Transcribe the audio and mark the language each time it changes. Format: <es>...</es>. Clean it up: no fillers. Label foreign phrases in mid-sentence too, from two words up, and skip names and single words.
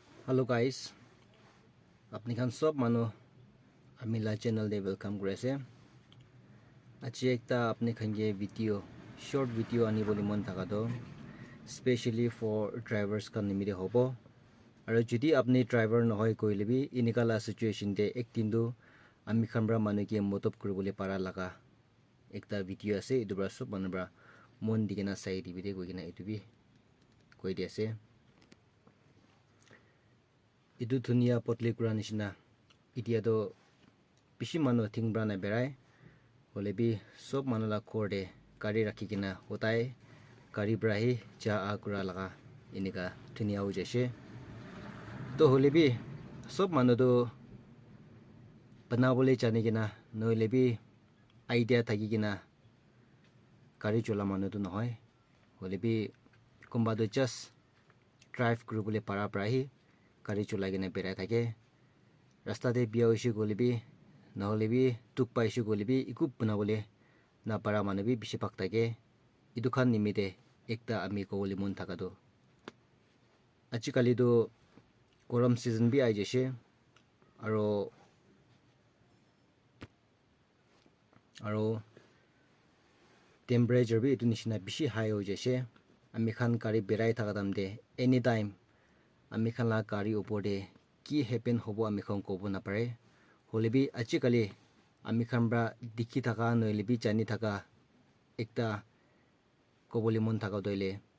<en>Hello guys,</en> <nag>apni khan sob manu amila channel de welcome kuraise. Achi ekta apni khan ge video</nag> <en>short video</en> <nag>ani boli mon thaka do</nag> <en>specially for drivers</en> <nag>kan nimide hobo. Aro jodi apni driver nohoi koile bi inikala situation de ektin do ami khanbra manu ke motop kuribole para laga ekta video ase edu bra sob manu bra mon digena sai dibide koigena edu bi koi di ase. Idu dunia potli kura nishina itia do bishi manu thingbra na berai holebi sob manu la korde gari rakhikena hotai gari brahi ja a kura laga inika dunia ho jese to holebi sob manu do banabole janigena noilebi idea thagigena gari chola manu do nohoi holebi kumba do</nag> <en>just drive</en> <nag>kuribole para brahi gari cholagena berai thake rasta de bia hoise golebi naholebi tuk paise golebi iku banabole na para manu bi bishi bhag thake idu khan nimide ekta ami ko bole mon thaka do ajikali do gorom season bi ai jese aro temperature bi etu nishina bishi high ho jese ami khan gari berai thaka damde anytime ami khan la gari opor de ki happen hobo ami khan kobo na pare holebi ajikali ami khan bra dikhi thaka noilebi jani thaka ekta kobole mon thaka doile</nag>